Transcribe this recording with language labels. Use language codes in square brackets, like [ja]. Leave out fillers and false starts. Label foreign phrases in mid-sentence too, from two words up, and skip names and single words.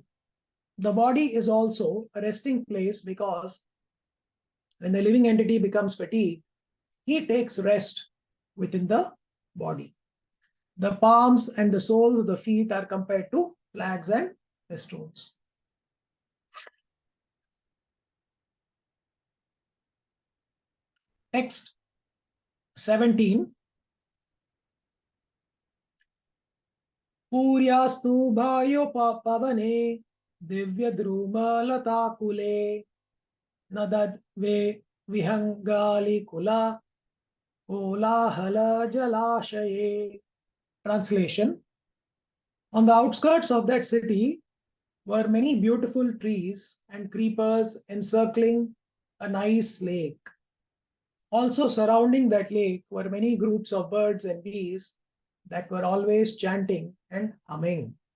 [en] The body is also a resting place because when the living entity becomes fatigued, he takes rest within the body. The palms and the soles of the feet are compared to flags and festoons. Text 17. [sa] पुर्यस्तु भयो पवने दिव्य द्रुम लताकुले नदद् वे विहङ्गालि कुल कोलाहल जलाशये. [en] Translation: on the outskirts of that city were many beautiful trees and creepers encircling a nice lake. Also surrounding that lake were many groups of birds and bees that were always chanting and humming.